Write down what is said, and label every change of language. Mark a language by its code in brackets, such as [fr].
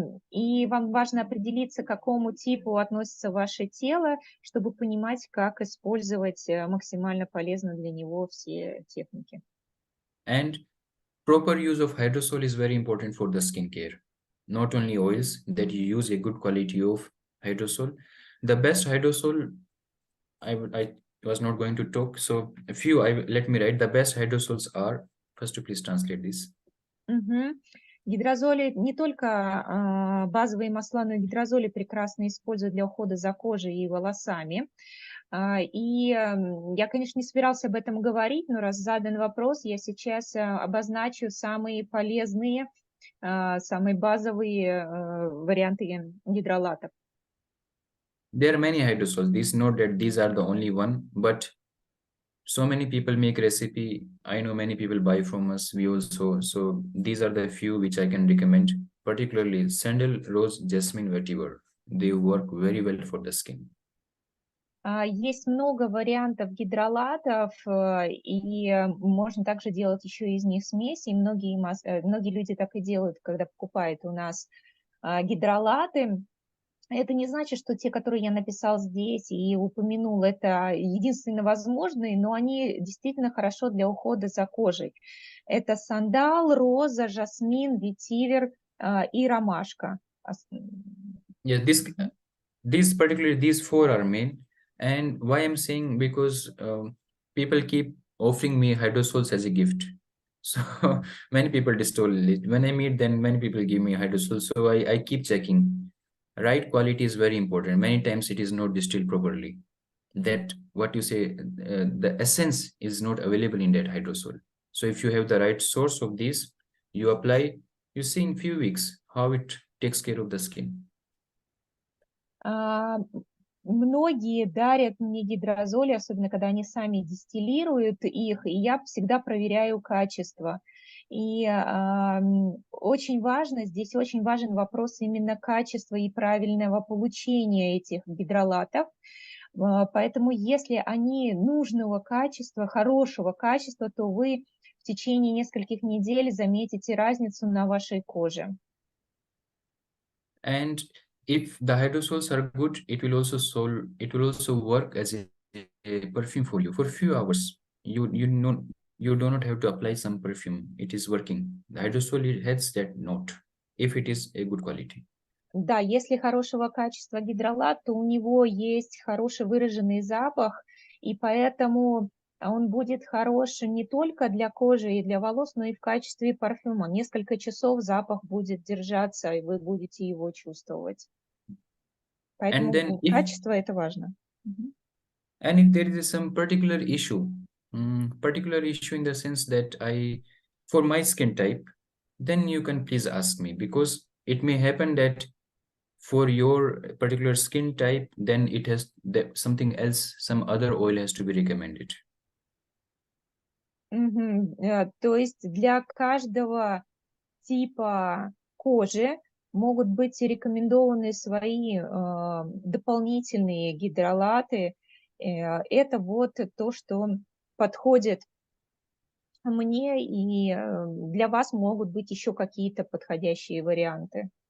[ru] И вам важно определиться, к какому типу относится ваше тело, чтобы понимать, как использовать максимально полезно для него все техники. [en] And proper use of hydrosol is very important for the skincare. Not only oils, that you use a good quality of hydrosol. The best hydrosol, I was not going to talk, so let me write. The best hydrosols are, first to please translate this. [ru] Гидрозоли, не только базовые масла, но и гидрозоли прекрасно используют для ухода за кожей и волосами. И я, конечно, не собирался об этом говорить, но раз задан вопрос, я сейчас обозначу самые полезные, самые базовые варианты гидролатов. [en] There are many hydrosols. This is not that these are the only one, but so many people make recipe. I know many people buy from us. We also, so these are the few which I can recommend, particularly sandal, rose, jasmine, vetiver. They work very well for the skin. [ru] Есть много вариантов гидролатов, и можно также делать еще из них смеси. И многие люди так и делают, когда покупают у нас гидролаты. Это не значит, что те, которые я написал здесь и упомянул, это единственно возможные, но они действительно хорошо для ухода за кожей. Это сандал, роза, жасмин, ветивер и ромашка. [en] Yeah, these 4 are main. And why I'm saying, because people keep offering me hydrosols as a gift. So many people distilled it. When I meet them, many people give me hydrosol. So I keep checking. Right quality is very important. Many times it is not distilled properly. That what you say, the essence is not available in that hydrosol. So if you have the right source of this, you apply, you see in few weeks how it takes care of the skin. [ru] Многие дарят мне гидрозоли, особенно когда они сами дистиллируют их, и я всегда проверяю качество. И очень важно, здесь очень важен вопрос именно качества и правильного получения этих гидролатов. Поэтому если они нужного качества, хорошего качества, то вы в течение нескольких недель заметите разницу на вашей коже. [en] And if the hydrosols are good, it will also work as a perfume for you for a few hours. You do not have to apply some perfume. It is working. The hydrosol, it has that note if it is a good quality. [ru] Да, если хорошего качества гидролат, то у него есть хороший выраженный запах, и поэтому он будет хорош не только для кожи и для волос, но и в качестве парфюма. Несколько часов запах будет держаться, и вы будете его чувствовать. Поэтому качество – это важно. [en] And if there is some particular issue in the sense that for my skin type, then you can please ask me, because it may happen that for your particular skin type, then it has something else, some other oil has to be recommended. [ru] То есть для каждого типа кожи могут быть рекомендованы свои дополнительные гидролаты. Это вот то, что подходит мне, и для вас могут быть еще какие-то подходящие варианты.